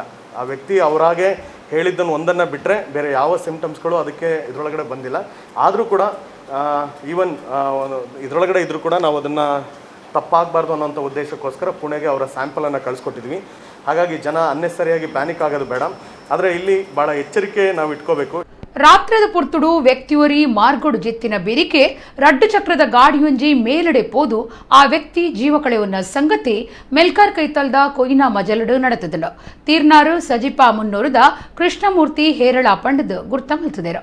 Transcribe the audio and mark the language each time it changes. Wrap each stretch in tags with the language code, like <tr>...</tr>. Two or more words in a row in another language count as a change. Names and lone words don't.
<kn>ಆ ವ್ಯಕ್ತಿ ಅವರಾಗೆ ಹೇಳಿದ್ದನ್ನು ಒಂದನ್ನು ಬಿಟ್ಟರೆ ಬೇರೆ ಯಾವ ಸಿಮ್ಟಮ್ಸ್ಗಳು ಅದಕ್ಕೆ ಇದರೊಳಗಡೆ ಬಂದಿಲ್ಲ. ಆದರೂ ಕೂಡ ಈವನ್ ಇದರೊಳಗಡೆ ಇದ್ದರೂ ಕೂಡ ನಾವು ಅದನ್ನು ತಪ್ಪಾಗಬಾರ್ದು ಅನ್ನೋಂಥ ಉದ್ದೇಶಕ್ಕೋಸ್ಕರ ಪುಣೆಗೆ ಅವರ ಸ್ಯಾಂಪಲನ್ನು ಕಳಿಸ್ಕೊಟ್ಟಿದ್ವಿ. ಹಾಗಾಗಿ ಜನ ಅನ್ನೆಸರಿಯಾಗಿ ಪ್ಯಾನಿಕ್ ಆಗೋದು ಬೇಡ, ಆದರೆ ಇಲ್ಲಿ ಭಾಳ ಎಚ್ಚರಿಕೆ ನಾವು ಇಟ್ಕೋಬೇಕು.</kn> <tcy>ರಾತ್ರದ ಪೊರ್ತುಡು ವ್ಯಕ್ತಿಯೊರಿ ಮಾರ್ಗೋಡು ಜೆತ್ತಿನ ಬೆರಿಕೆ ರಡ್ಡು ಚಕ್ರದ ಗಾಡಿಯೊಂಜಿ ಮೇಲಡೆ ಪೋದು ಆ ವ್ಯಕ್ತಿ ಜೀವ ಕಳೆಯುವ ಸಂಗತಿ ಮೆಲ್ಕಾರ್ ಕೈತಲ್ದ ಕೊಯ್ನಾ ಮಜಲಡು ನಡೆತದಳು. ತೀರ್ನಾರು ಸಜಿಪಾ ಮುನ್ನೂರದ ಕೃಷ್ಣಮೂರ್ತಿ ಹೇರಳ ಪಂಡದ ಗುರ್ತ ಮಲ್ತದೇರು.</tcy>